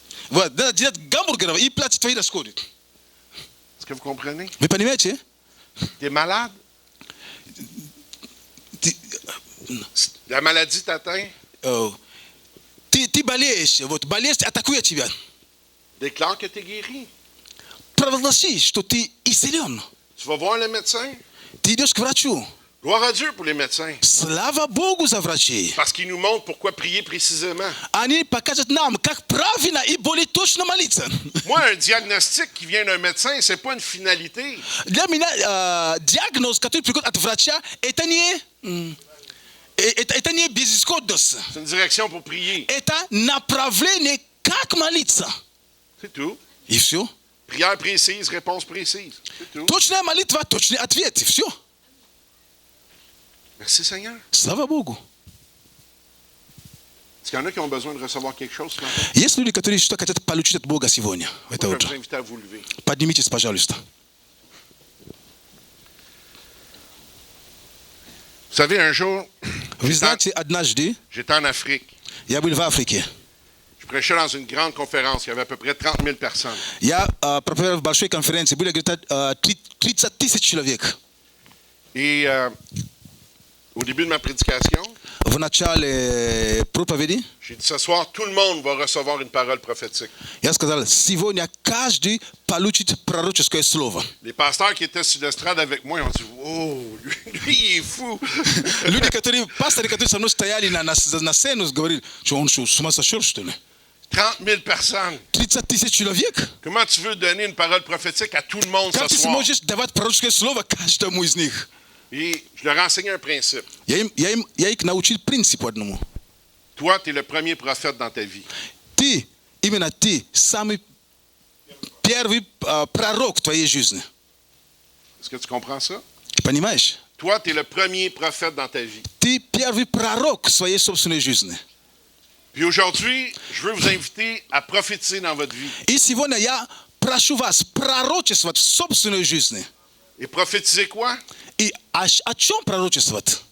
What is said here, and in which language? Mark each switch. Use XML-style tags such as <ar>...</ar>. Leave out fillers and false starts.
<ru>Вот, да, делать гамбургеров и платить твои расходы.</ru> <fr>Est-ce que vous comprenez?</fr> <ru>Вы понимаете?</ru> <fr>T'es malade? La maladie t'atteint?</fr> <ru>Ты болеешь, вот болезнь атакует тебя.</ru> <fr>Déclare que t'es guéri.</fr> <ru>Провозгласи, что ты исцелен.</ru> <fr>Tu vas voir le médecin.</fr> <ru>Ты идешь к врачу.</ru> <fr>Gloire à Dieu pour les médecins.</fr> <ru>Слава Богу за врачей.</ru> <fr>Parce qu'ils nous montrent pourquoi prier précisément.</fr> <ru>Они покажут нам, как правильно и более точно молиться.</ru> <fr>Moi, un diagnostic qui vient d'un médecin, c'est pas une finalité.</fr> <ru>Для меня диагноз, который приходит от врача, это не безысходность.</ru> <fr>C'est une direction pour prier.</fr> <ru>Это направление, как молиться.</ru> <fr>C'est tout.</fr> <ru>И все.</ru> <fr>Prière précise, réponse précise. C'est tout.</fr> <ru>Точная молитва, точный ответ. И все.</ru> <fr>Merci Seigneur.</fr> <ru>Слава Богу.</ru> <fr>Est-ce qu'il y en a qui ont besoin de recevoir quelque chose ce matin?</fr> <ru>Есть люди, которые что хотят получить от Бога сегодня, в это</ru> <fr>Je vais</fr> <ru>утро.</ru> <fr>vous inviter à vous lever.</fr> <ru>Поднимитесь, пожалуйста.</ru> <fr>Vous savez, un jour,</fr> <ru>Вы знаете, однажды</ru> <fr>j'étais en Afrique.</fr> <ru>я был в Африке.</ru> <fr>Je prêchais dans une grande conférence. Il y avait à peu près 30 000 personnes.</fr> <ru>Я проповедовал в большой конференции. Были где-то 30 тысяч человек.</ru> <fr>Et au début de ma prédication,</fr> <ru>В начале проповеди</ru> <fr>j'ai dit ce soir, tout le monde va recevoir une parole prophétique.</fr> <ru>я сказал, сегодня каждый получит пророческое слово.</ru> <fr>Les pasteurs qui étaient sur l'estrade avec moi ont dit oh, lui, il est fou.</fr> <ru>Люди, пасторы, которые со мной стояли на сцену, говорили, что он что, с ума сошел, что ли?</ru> <fr>30 000 personnes.</fr> <ru>30 тысяч человек?</ru> <fr>Comment tu veux donner une parole prophétique à tout le monde</fr> <ru>Как</ru> <fr>ce</fr> <ru>ты</ru> <fr>soir?</fr> <ru>сможешь давать пророческое слово каждому из них?</ru> <fr>Et je leur ai enseigné un principe.</fr> <ru>Я их научил принципу одному.</ru> <fr>Toi, tu es le premier prophète dans ta vie.</fr> <ru>Именно ты, самый первый пророк в твоей жизни.</ru> <fr>Est-ce que tu comprends ça?</fr> <ru>Понимаешь?</ru> <fr>Toi, tu es le premier prophète dans ta vie.</fr> <ru>Ты первый пророк в своей собственной жизни.</ru> <fr>Puis aujourd'hui, je veux vous inviter à prophétiser dans votre vie.</fr> <ru>И сегодня я прошу вас пророчествовать в собственной жизни.</ru> <fr>Et prophétiser quoi?</fr> <ru>И о чем пророчествовать?</ru>